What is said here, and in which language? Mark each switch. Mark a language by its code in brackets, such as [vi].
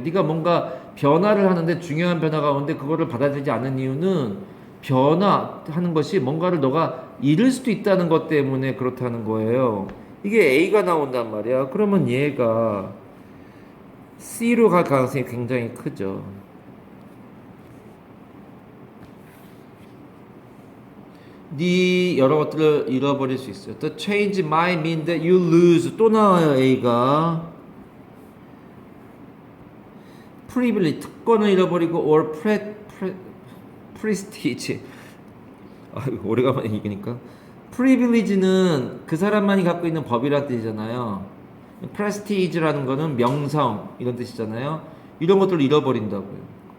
[ko] 네가 뭔가 변화를 하는데 중요한 변화가 오는데 그거를 받아들이지 않는 이유는 변화하는 것이 뭔가를 너가 잃을 수도 있다는 것 때문에 그렇다는 거예요. 이게 A가 나온단 말이야. 그러면 얘가 C로 갈 가능성이 굉장히 크죠. 네 여러 것들을 잃어버릴 수 있어요. [en] The change might mean that you lose. [ko] 또 나와요 A가. privilege 특권을 잃어버리고 [en] or prestige. [ko] 아 오래간만에 얘기니까 privilege는 그 사람만이 갖고 있는 법이라는 뜻이잖아요. prestige라는 거는 명성 이런 뜻이잖아요. 이런 것들을 잃어버린다고요.